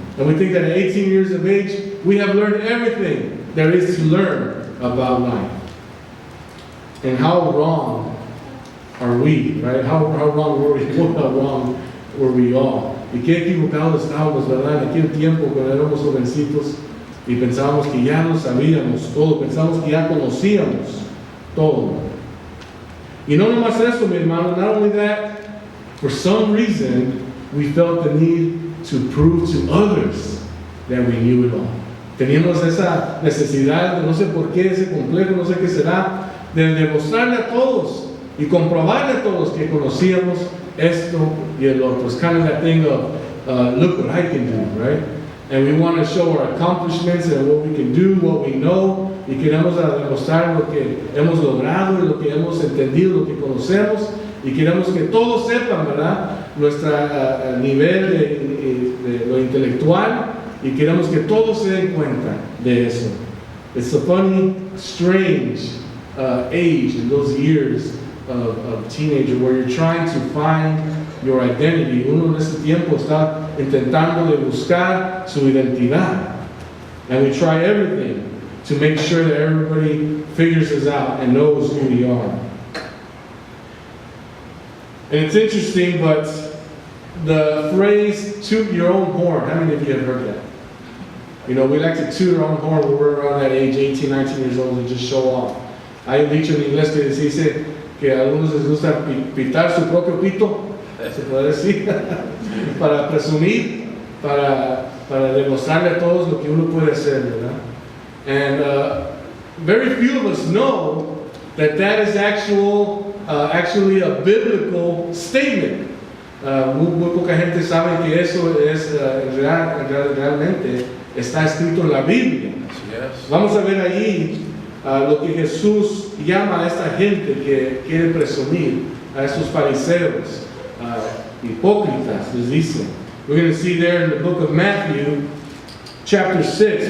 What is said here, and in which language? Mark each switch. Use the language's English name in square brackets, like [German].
[English] And we think that at 18 years of age, we have learned everything there is to learn about life. And how wrong are we, right? How wrong were we? How wrong were we all? [Spanish] Y qué equivocados estábamos, ¿verdad? En aquel tiempo cuando éramos jovencitos y pensábamos que ya lo sabíamos todo, pensábamos que ya conocíamos todo. Y no nomás eso, mi hermano, [English] not only that, for some reason, we felt the need to prove to others that we knew it all. [Spanish] Teníamos esa necesidad, no sé por qué, ese complejo, no sé qué será, de demostrarle a todos y comprobarle a todos que conocíamos esto y el otro. [English] It's kind of that thing of, look what I can do, right? And we want to show our accomplishments and what we can do, what we know, [Spanish] y queremos demostrar lo que hemos logrado y lo que hemos entendido, lo que conocemos, y queremos que todos sepan, ¿verdad? Nuestro nivel de lo intelectual, y queremos que todos se den cuenta de eso. [English] It's a funny, strange age in those years of teenager where you're trying to find your identity. [Spanish] Uno en ese tiempo está intentando de buscar su identidad. [English] And we try everything to make sure that everybody figures us out and knows who we are. And it's interesting, but the phrase, toot your own horn, how many of you have heard that? You know, we like to toot our own horn when we're around that age, 18, 19 years old, and just show off. [Spanish] Hay un dicho en inglés que dice que a algunos les gusta pitar su propio pito, se puede decir, para presumir, para demostrarle a todos lo que uno puede hacer, ¿verdad? [English] And very few of us know that that is actually a biblical statement. [Spanish] Muy poca gente sabe que eso es realmente está escrito en la Biblia. Yes. Vamos a ver ahí lo que Jesús llama a esta gente que quiere presumir, a estos fariseos, hipócritas, les dice. [English] We're going to see there in the book of Matthew, chapter 6.